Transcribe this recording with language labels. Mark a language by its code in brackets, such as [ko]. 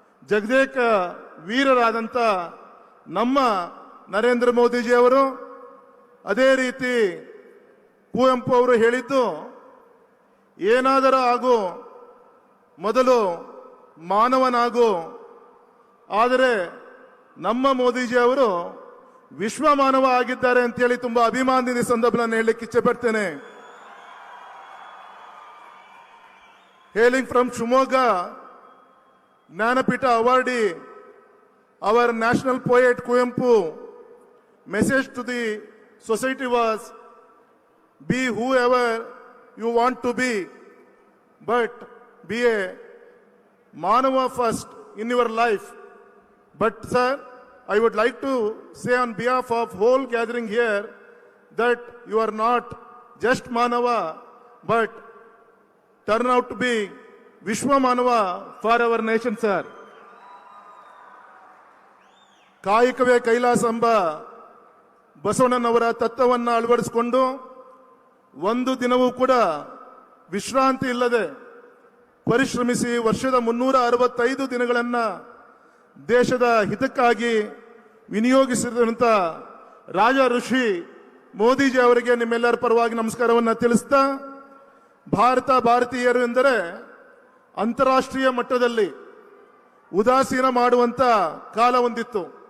[kn] ಜಗದೇಕ ವೀರರಾದಂಥ ನಮ್ಮ ನರೇಂದ್ರ ಮೋದಿಜಿಯವರು, ಅದೇ ರೀತಿ ಕುವೆಂಪು ಅವರು ಹೇಳಿದ್ದು, ಏನಾದರೂ ಆಗು ಮೊದಲು ಮಾನವನಾಗು. ಆದರೆ ನಮ್ಮ ಮೋದಿಜಿ ಅವರು ವಿಶ್ವ ಮಾನವ ಆಗಿದ್ದಾರೆ ಅಂತೇಳಿ ತುಂಬಾ ಅಭಿಮಾನದಿಂದ ಸಂದರ್ಭವನ್ನು ಹೇಳಲಿಕ್ಕೆ ಇಚ್ಛೆ ಪಡ್ತೇನೆ. [en] Hailing from Shimoga, Jnanapita awardee, our national poet Kuvempu, message to the society was, be whoever you want to be, but be a Manava first in your life. But sir, I would like to say on behalf of whole gathering here that you are not just Manava, but turn out to be Vishwa Manava for our nation, sir. [kn] ಕಾಯಕವೇ ಕೈಲಾಸ ಎಂಬ ಬಸವಣ್ಣನವರ ತತ್ವವನ್ನು ಅಳವಡಿಸಿಕೊಂಡು ಒಂದು ದಿನವೂ ಕೂಡ ವಿಶ್ರಾಂತಿ ಇಲ್ಲದೆ ಪರಿಶ್ರಮಿಸಿ ವರ್ಷದ 365 ದಿನಗಳನ್ನ ದೇಶದ ಹಿತಕ್ಕಾಗಿ ವಿನಿಯೋಗಿಸಿರುವಂತ ರಾಜ ಋಷಿ ಮೋದಿಜಿ ಅವರಿಗೆ ನಿಮ್ಮೆಲ್ಲರ ಪರವಾಗಿ ನಮಸ್ಕಾರವನ್ನು ತಿಳಿಸ್ತಾ, ಭಾರತೀಯರು ಎಂದರೆ ಅಂತಾರಾಷ್ಟ್ರೀಯ ಮಟ್ಟದಲ್ಲಿ ಉದಾಸೀನ ಮಾಡುವಂತ ಕಾಲ ಹೊಂದಿತ್ತು.